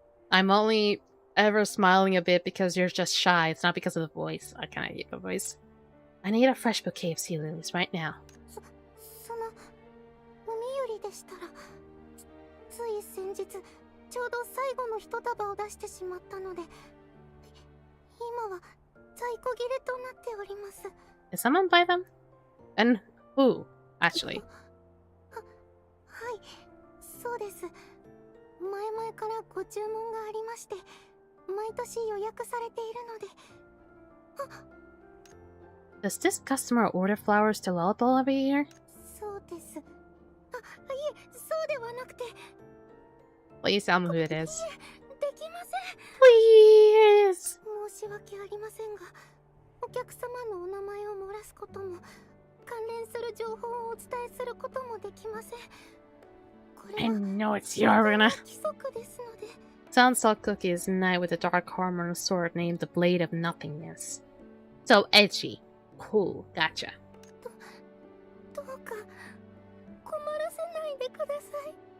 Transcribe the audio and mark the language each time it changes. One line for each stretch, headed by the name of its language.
English: I'm only ever smiling a bit because you're just shy. It's not because of the voice. I kind of hate the voice. I need a fresh bouquet of sea lilies right now.
Japanese: その海よりでしたら、つい先日ちょうど最後の一束を出してしまったので、今は在庫切れとなっております。
English: Did someone buy them? And who, actually?
Japanese: はい、そうです。前々からご注文がありまして、毎年予約されているので。
English: Does this customer order flowers to Lollipop every year?
Japanese: そうです。いえ、そうではなくて。
English: Please tell me who it is.
Japanese: できません。
English: Please!
Japanese: 申し訳ありませんが、お客様のお名前を漏らすことも、関連する情報をお伝えすることもできません。
English: I know it's you, Aruna.
Japanese: 規則ですので。
English: Sunsalt Cookie is a knight with a dark armor and a sword named the Blade of Nothingness. So edgy. Cool, gotcha.
Japanese: どうか困らせないでください。